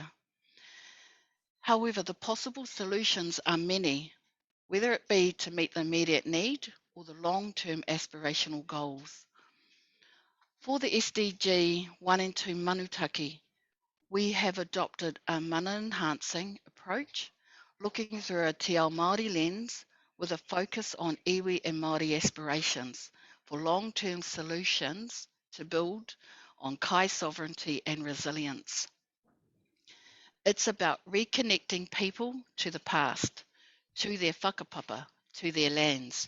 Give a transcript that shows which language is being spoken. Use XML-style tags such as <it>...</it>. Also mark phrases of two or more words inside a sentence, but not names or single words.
<en>However, the possible solutions are many, whether it be to meet the immediate need or the long-term aspirational goals. For the SDG 1 and 2 Manu Taki, we have adopted a mana enhancing approach, looking through a</en> <mi>te ao Māori</mi> <en>lens with a focus on iwi and Māori aspirations for long-term solutions to build on Kai sovereignty and resilience. It's about reconnecting people to the past, to their whakapapa, to their lands.</en>